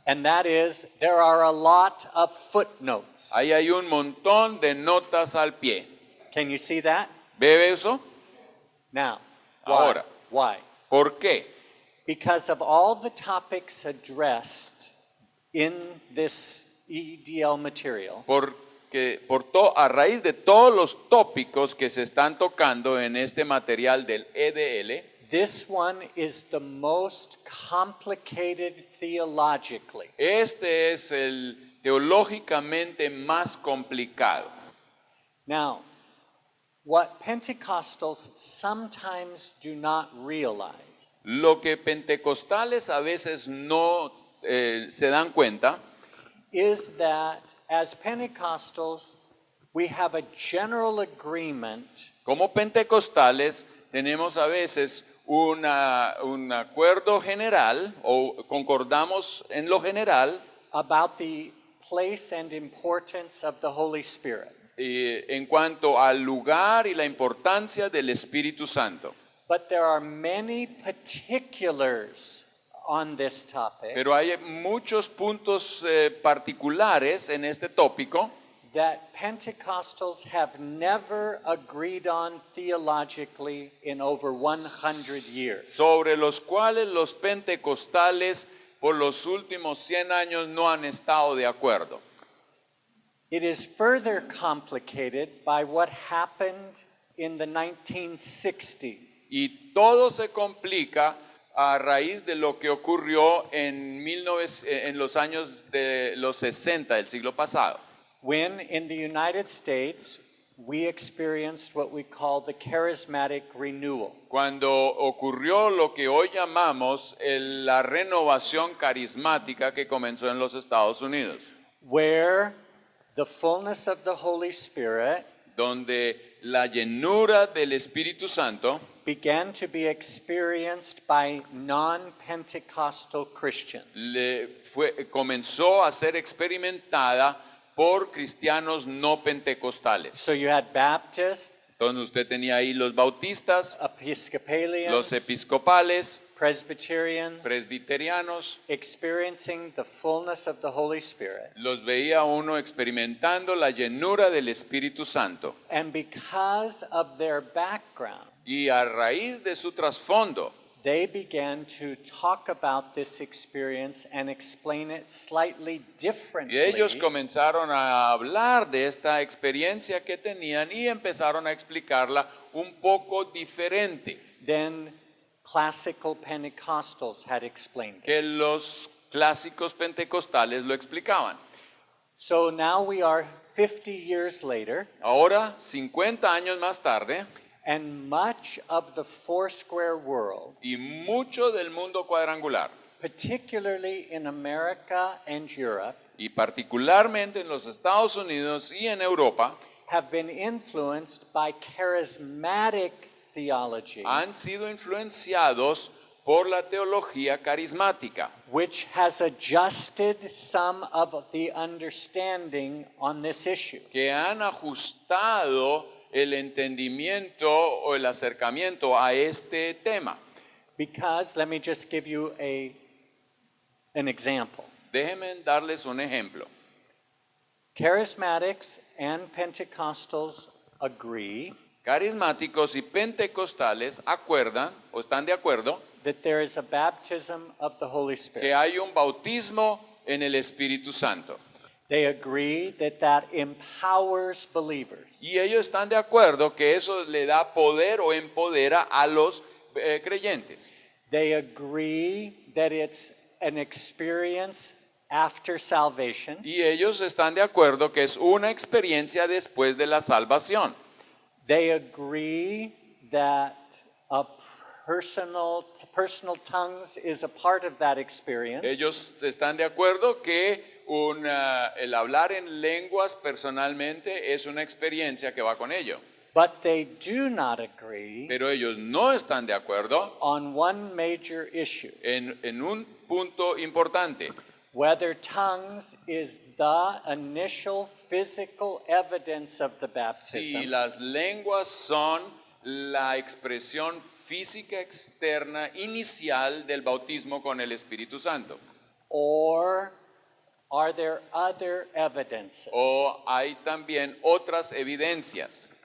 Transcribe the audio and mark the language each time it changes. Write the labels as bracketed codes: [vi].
[en] And that is, there are a lot of footnotes. [es] Ahí hay un montón de notas al pie. [en] Can you see that? [es] ¿Ve eso? [en] Now, why? [es] Ahora. [en] Why? [es] ¿Por qué? [en] Because of all the topics addressed in this EDL material, [es] Porque a raíz de todos los tópicos que se están tocando en este material del EDL, [en] this one is the most complicated theologically. [es] este es el teológicamente más complicado. [en] Now, what Pentecostals sometimes do not realize [es] Lo que pentecostales a veces no se dan cuenta [en] is that as Pentecostals, we have a general agreement [es] como pentecostales tenemos a veces un acuerdo general o concordamos en lo general [en] about the place and importance of the Holy Spirit. [es] en cuanto al lugar y la importancia del Espíritu Santo. [en] But there are many particulars on this topic [es] Pero hay muchos puntos particulares en este tópico [en] that Pentecostals have never agreed on theologically in over 100 years. [es] sobre los cuales los pentecostales por los últimos 100 años no han estado de acuerdo. [en] It is further complicated by what happened in the 1960s. [es] Y todo se complica a raíz de lo que ocurrió en los años de los 60 del siglo pasado. [en] When in the United States we experienced what we call the charismatic renewal. [es] Cuando ocurrió lo que hoy llamamos la renovación carismática que comenzó en los Estados Unidos, [en] Where the fullness of the Holy Spirit [es] donde la llenura del Espíritu Santo [en] began to be experienced by non-Pentecostal Christians. [es] comenzó a ser experimentada por cristianos no pentecostales. [en] So you had Baptists, [es] Entonces usted tenía ahí los bautistas, [en] Episcopalians, [es] los episcopales, [en] Presbyterians, [es] presbiterianos, [en] experiencing the fullness of the Holy Spirit. [es] los veía uno experimentando la llenura del Espíritu Santo. [en] And because of their background, [es] Y a raíz de su trasfondo, [en] they began to talk about this experience and explain it slightly differently. [es] y ellos comenzaron a hablar de esta experiencia que tenían y empezaron a explicarla un poco diferente [en] Then classical Pentecostals had explained it. [es] que los clásicos pentecostales lo explicaban. [en] So now we are 50 years later, [es] Ahora, 50 años más tarde, [en] and much of the Foursquare world, [es] y mucho del mundo cuadrangular, [en] particularly in America and Europe, [es] y particularmente en los Estados Unidos y en Europa, [en] have been influenced by charismatic theology, [es] han sido influenciados por la teología carismática, [en] which has adjusted some of the understanding on this issue. [es] que han ajustado el entendimiento o el acercamiento a este tema. [en] Because, let me just give you an example. [es] Déjenme darles un ejemplo. [en] Charismatics and Pentecostals agree [es] Carismáticos y pentecostales acuerdan o están de acuerdo [en] that there is a baptism of the Holy [es] que [en] Spirit. [es] hay un bautismo en el Espíritu Santo. [en] They agree that empowers believers. [es] Y ellos están de acuerdo que eso le da poder o empodera a los creyentes. [en] They agree that it's an experience after salvation. [es] Y ellos están de acuerdo que es una experiencia después de la salvación. [en] They agree that personal tongues is a part of that experience. [es] Ellos están de acuerdo que el hablar en lenguas personalmente es una experiencia que va con ello. [en] But they do not agree [es] Pero ellos no están de acuerdo [en] on one major issue, [es] en un punto importante. [en] whether tongues is the initial physical evidence of the [es] Si [en] baptism, [es] las lenguas son la expresión física externa inicial del bautismo con el Espíritu Santo, [en] or are there other evidences? [es] o hay también otras evidencias.